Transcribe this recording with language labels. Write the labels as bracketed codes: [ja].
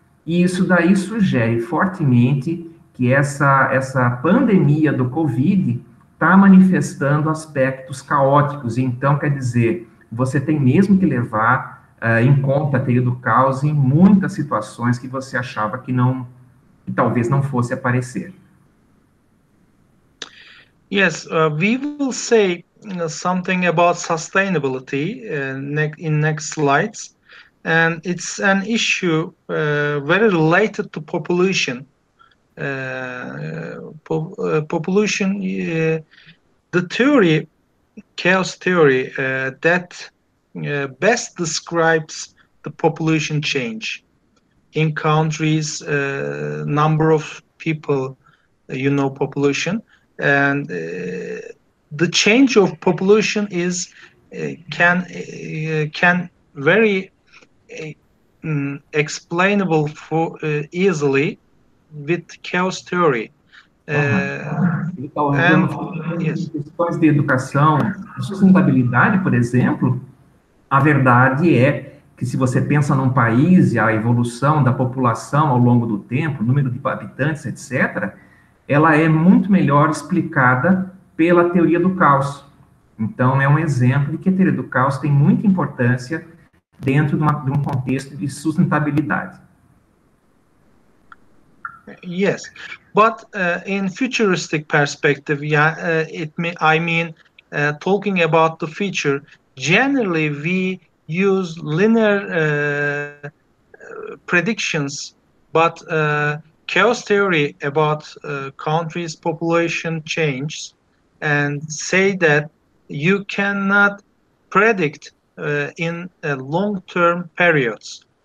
[pt] e isso daí sugere fortemente que essa pandemia do Covid está manifestando aspectos caóticos, então, quer dizer, você tem mesmo que levar em conta a teoria do caos em muitas situações que você achava que talvez não fosse aparecer. [en] Yes, we will say something about sustainability in next slides, and it's an issue very related to population. Population, the theory, chaos theory, that best describes the population change in countries, number of people, population, and the change of population is can very explainable easily with chaos theory. [pt] Ele está olhando questões de educação, de sustentabilidade, por exemplo. A verdade é que se você pensa num país e a evolução da população ao longo do tempo, número de habitantes, etc., ela é muito melhor explicada pela teoria do caos. Então, é um exemplo de que a teoria do caos tem muita importância dentro de um contexto de sustentabilidade. [en] Yes, but in futuristic perspective, I mean, talking about the future, generally we use linear predictions, but chaos theory about countries' population change and say that you cannot predict in long-term periods.